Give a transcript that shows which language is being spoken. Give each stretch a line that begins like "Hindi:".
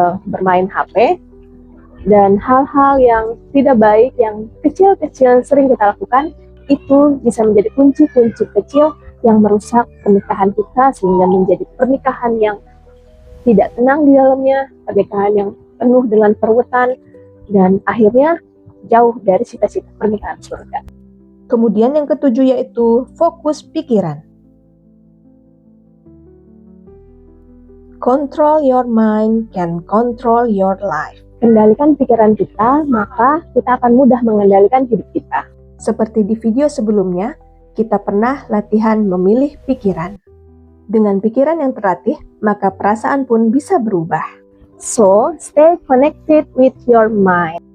Indonesian: bermain HP, dan hal-hal yang tidak baik, yang kecil-kecil sering kita lakukan, itu bisa menjadi kunci-kunci kecil yang merusak pernikahan kita, sehingga menjadi pernikahan yang tidak tenang di dalamnya, pernikahan yang penuh dengan peruwetan, dan akhirnya jauh dari cita-cita pernikahan surga. Kemudian yang ketujuh yaitu fokus pikiran.
English: Control your mind can control your life.
Indonesian: kendalikan pikiran kita, maka kita akan mudah mengendalikan hidup kita. Seperti di video sebelumnya, kita pernah latihan memilih pikiran. Dengan pikiran yang terlatih, maka perasaan pun bisa berubah.
English: So, stay connected with your mind.